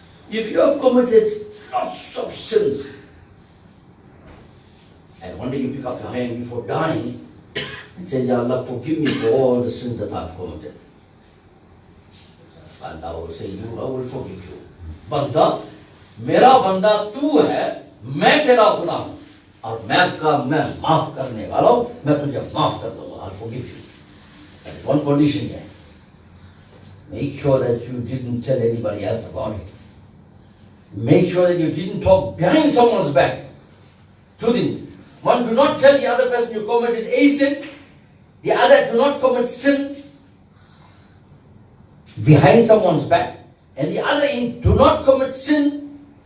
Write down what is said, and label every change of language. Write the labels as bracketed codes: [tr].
[en] If you have committed lots of sins, and one day you pick up your hand before dying and say, Ya Allah, forgive me for all the sins that I've committed. And I will say, I will forgive you. [hi] Banda, मेरा बंदा तू है, मैं तेरा गुलाम हूं, और मैं माफ करने वाला हूं, मैं तुझे माफ कर दूंगा. [en] I'll forgive you. That is one condition here. Make sure that you didn't tell anybody else about it. Make sure that you didn't talk behind someone's back. Two things. One, do not tell the other person you committed a sin. The other, do not commit sin behind someone's back. And the other, do not commit sin